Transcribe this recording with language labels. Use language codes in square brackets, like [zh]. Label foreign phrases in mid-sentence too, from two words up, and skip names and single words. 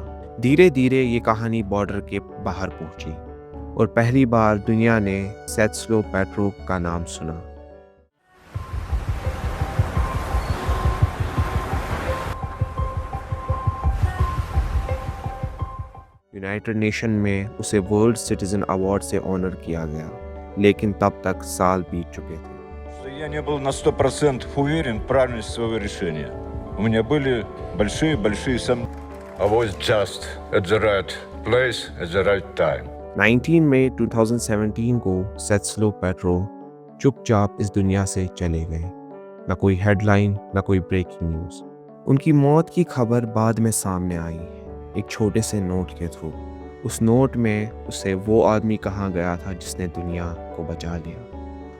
[hi] धीरे धीरे ये कहानी बॉर्डर के बाहर पहुंची और पहली बार दुनिया ने सेत्स्लो पेट्रो का नाम सुना। यूनाइटेड नेशन में उसे वर्ल्ड सिटीजन अवार्ड से ऑनर किया गया, लेकिन तब तक साल बीत चुके थे। [ru] Я не был на 100% уверен в правильности своего решения. У меня были большие сомнения. [en] I was just at the right place at the right time. [hi] 19 मई 2017 को सेत्स्लो पेट्रो चुपचाप इस दुनिया से चले गए। न कोई हेडलाइन, न कोई [en] breaking news. [hi] उनकी मौत की खबर बाद में सामने आई, एक छोटे से नोट के थ्रू। उस नोट में उसे वो आदमी कहा गया था जिसने दुनिया को बचा लिया।